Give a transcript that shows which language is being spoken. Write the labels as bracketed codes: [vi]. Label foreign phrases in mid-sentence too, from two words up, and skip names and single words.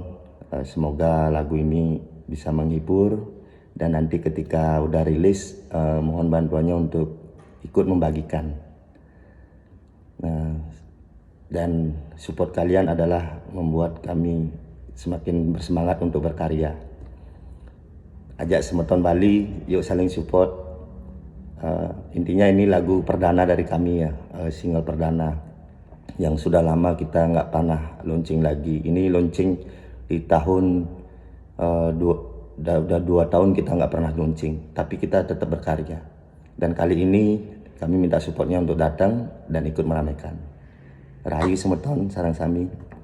[id] Semoga lagu ini bisa menghibur, dan nanti ketika udah rilis mohon bantuannya untuk ikut membagikan. Dan support kalian adalah membuat kami semakin bersemangat untuk berkarya. Ajak semeton Bali, yuk saling support. Intinya ini lagu perdana dari kami ya, single perdana yang sudah lama kita nggak pernah launching lagi. Ini launching di tahun udah 2 tahun kita nggak pernah launching, tapi kita tetap berkarya. Dan kali ini kami minta supportnya untuk datang dan ikut meramaikan. [ban] Rahayu semeton, sarang sami.